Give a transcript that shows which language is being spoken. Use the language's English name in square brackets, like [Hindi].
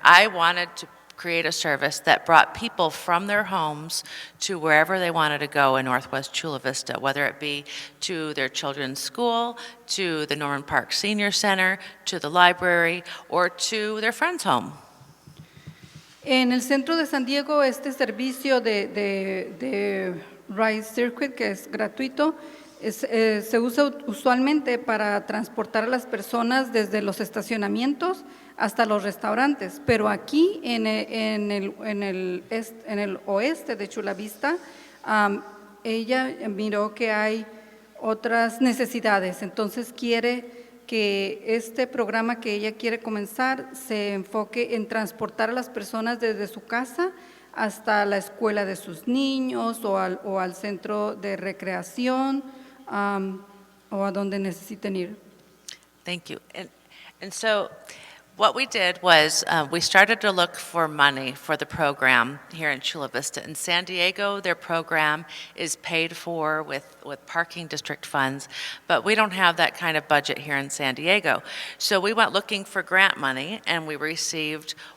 [English] I wanted to create a service that brought people from their homes to wherever they wanted to go in Northwest Chula Vista, whether it be to their children's school, to the Norman Park Senior Center, to the library, or to their friend's home. [Spanish] En el centro de San Diego, este servicio de Ride Circuit, que es gratuito, se usa usualmente para transportar a las personas desde los estacionamientos hasta los restaurantes. Pero aquí en el oeste de Chula Vista, ella miró que hay otras necesidades, entonces quiere que este programa que ella quiere comenzar se enfoque en transportar a las personas desde su casa hasta la escuela de sus niños o al centro de recreación, o a donde necesiten ir. [English] Thank you. And so what we did was we started to look for money for the program here in Chula Vista. In San Diego, their program is paid for with parking district funds, but we don't have that kind of budget here in San Diego. So we went looking for grant money, and we received